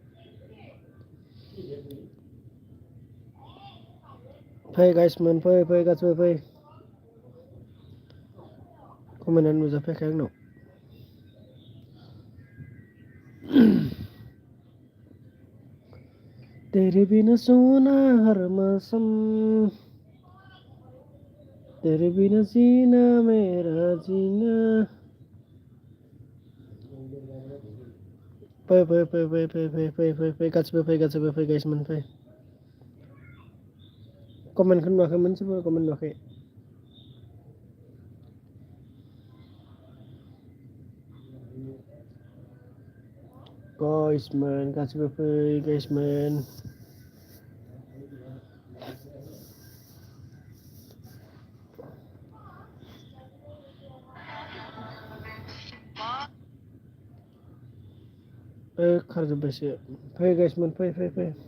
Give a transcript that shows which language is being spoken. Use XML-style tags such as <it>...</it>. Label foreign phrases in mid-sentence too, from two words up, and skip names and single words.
<brx>फै गाइसमोन फै फै गासिबो फै खमायनानै नुजाफैयाखै आंनाव</brx> <hi>तेरे बिना सोना हर मौसम तेरे बिना जीना मेरा जीना</hi> <brx>फै फै फै फै फै फै फै फै फै गासिबो फै गाइसमोन फै कमेन्टखौ नुवाखै मोनसेबो कमेन्ट नुवाखै गाइसमोन गासिबो फै गाइसमोन खारजोब्बायसो फै गाइसमोन फै फै फै</brx>